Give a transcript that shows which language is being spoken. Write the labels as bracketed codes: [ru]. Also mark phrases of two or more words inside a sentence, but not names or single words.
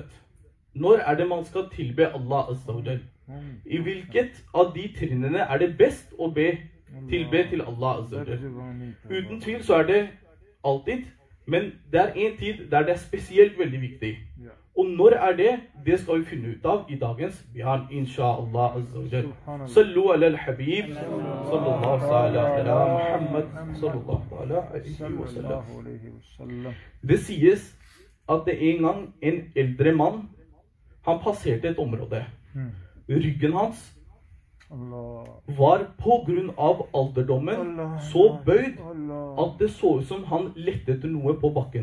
[no] Når er det man skal tilbe Allah [ar] عز وجل? [no] I hvilket av de trinnene er det best å tilbe til Allah [ar] عز وجل? [no] Uten tvil så er det alltid, men det er en tid der det er spesielt veldig viktig. Og når er det? Det skal vi finne ut av i dagens bjørn, [ar] إن شاء الله عز وجل. صلوا على الحبيب، صلى الله على محمد، صلى الله عليه وسلم. [no] Det sies at det en gang en eldre mann, han passerte et område. Ryggen hans var på grunn av alderdommen så bøyd at det så ut som han lette etter noe på bakken.